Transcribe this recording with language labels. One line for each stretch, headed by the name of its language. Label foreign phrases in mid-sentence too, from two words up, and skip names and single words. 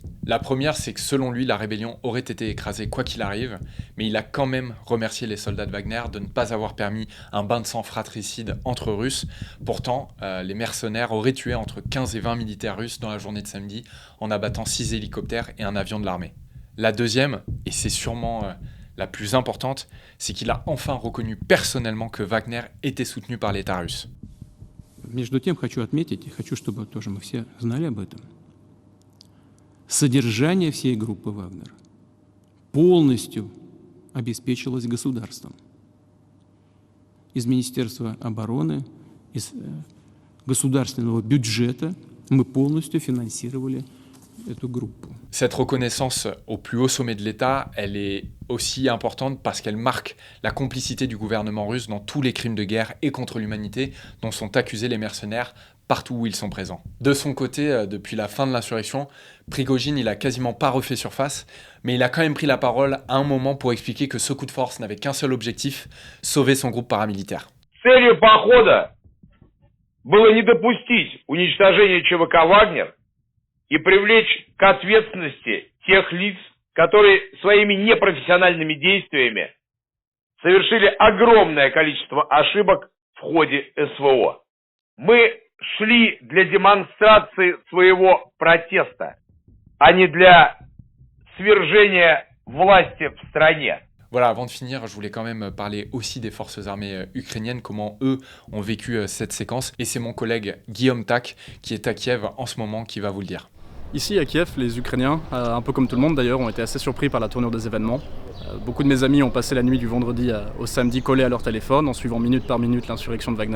French: La première, c'est que selon lui, la rébellion aurait été écrasée quoi qu'il arrive, mais il a quand même remercié les soldats de Wagner de ne pas avoir permis un bain de sang fratricide entre Russes. Pourtant, les mercenaires auraient tué entre 15 et 20 militaires russes dans la journée de samedi en abattant 6 hélicoptères et un avion de l'armée. La deuxième, et c'est sûrement la plus importante, c'est qu'il a enfin reconnu personnellement que Wagner était soutenu par l'État russe.
Russian: Между тем хочу отметить, и хочу, чтобы тоже мы все знали об этом, содержание всей группы «Вагнер» полностью обеспечилось государством. Из Министерства обороны, из государственного бюджета мы полностью финансировали эту группу.
French: Cette reconnaissance au plus haut sommet de l'État, elle est aussi importante parce qu'elle marque la complicité du gouvernement russe dans tous les crimes de guerre et contre l'humanité dont sont accusés les mercenaires partout où ils sont présents. De son côté, depuis la fin de l'insurrection, Prigojine, il a quasiment pas refait surface, mais il a quand même pris la parole à un moment pour expliquer que ce coup de force n'avait qu'un seul objectif, sauver son groupe paramilitaire.
Russian: Целью похода было не допустить уничтожения ЧВК «Вагнер» и привлечь к ответственности тех лиц, которые своими непрофессиональными действиями совершили огромное количество ошибок в ходе СВО. Мы шли для демонстрации своего протеста, а не для свержения власти в стране.
French: Voilà, avant de finir, je voulais quand même parler aussi des forces armées ukrainiennes, comment eux ont vécu cette séquence. Et c'est mon collègue Guillaume Tak, qui est à Kiev en ce moment, qui va vous le dire. Ici à Kiev, les Ukrainiens, un peu comme tout le monde d'ailleurs, ont été assez surpris par la tournure des événements. Beaucoup de mes amis ont passé la nuit du vendredi au samedi collés à leur téléphone en suivant minute par minute l'insurrection de Wagner.